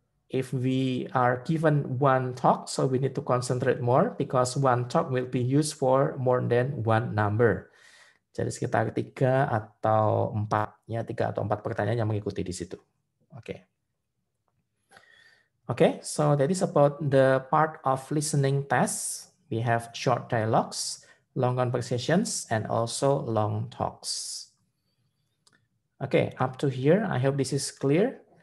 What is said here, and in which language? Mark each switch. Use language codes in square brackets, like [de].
[en] if we are given one talk, so we need to concentrate more because one talk will be used for more than one number. [id] Jadi sekitar 3 atau 4, ya 3 atau 4 pertanyaan yang mengikuti di situ. Oke. [en] Okay, so that is about the part of listening tests. We have short dialogues, long conversations, and also long talks. Okay, up to here, I hope this is clear.